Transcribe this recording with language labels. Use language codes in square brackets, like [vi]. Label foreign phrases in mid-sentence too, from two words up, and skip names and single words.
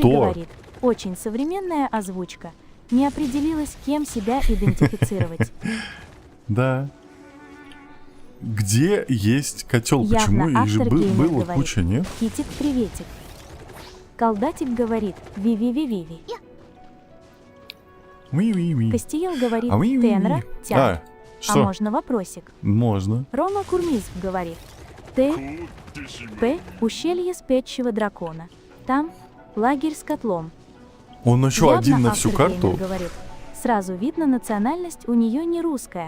[ru] что? говорит, очень современная озвучка. Не определилась, кем себя идентифицировать. Да. Где есть котел? Явно Почему? Их же автор геймер было говорит. куча, нет? Китик, приветик. Колдатик говорит, ви-ви-ви-ви-ви. Уи-уи-уи. Костиел говорит, А уи-уи-уи. тенра, тян. А, А что? можно вопросик? Можно. Рома Курмизов говорит, П. Ущелье спящего дракона. Там лагерь с котлом. Он еще Явно один на всю автор геймер карту. говорит, сразу видно, национальность у нее не русская.